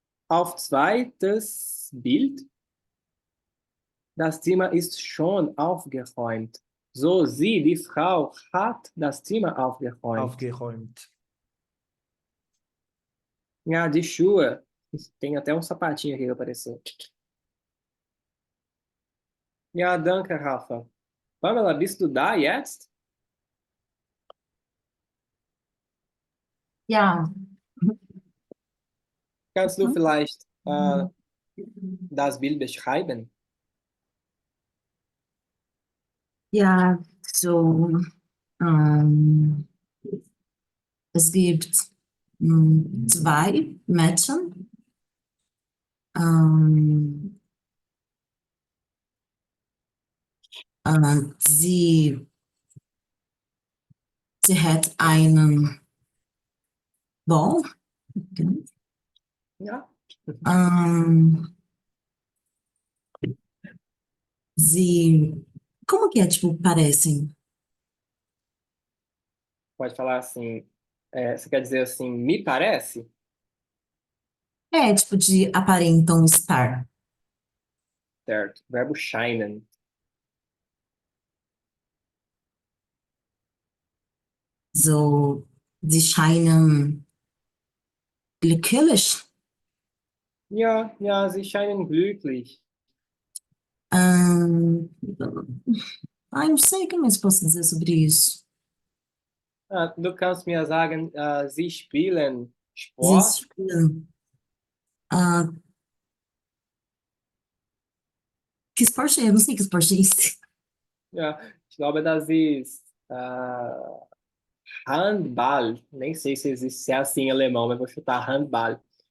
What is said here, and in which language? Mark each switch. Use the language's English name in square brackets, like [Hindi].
[German] Auf zweites Bild. Das Zimmer ist schon aufgeräumt. So, sie, die Frau, hat das Zimmer aufgeräumt. Aufgeräumt. Ja, die Schuhe. [Portuguese] Tem até um sapatinho aqui que apareceu. [German] Ja, danke, Rafa. Pamela, bist du da jetzt? Ja, Kannst du mhm. vielleicht das Bild beschreiben? Ja, so, ähm, es gibt zwei Mädchen. Ähm, sie, sie hat einen Ball. Ja. [Portuguese] Ähm, sie, como que é, tipo, parecem? Pode falar assim. Você quer dizer assim, me parece? É, tipo, de aparentam estar. Certo. Verbo scheinen. [German] So, sie scheinen glücklich. Ja, ja, sie scheinen glücklich. [Portuguese] Ahn, ai, não sei o que mais posso dizer sobre isso. [German] Du kannst mir sagen, sie spielen Sie Sport. spielen. [Portuguese] Ah, que esporte é? Eu não sei que esporte é esse. [German] Ja, ich glaube, das ist Handball. [Portuguese] Nem sei se existe se é assim em alemão, mas vou chutar Handball.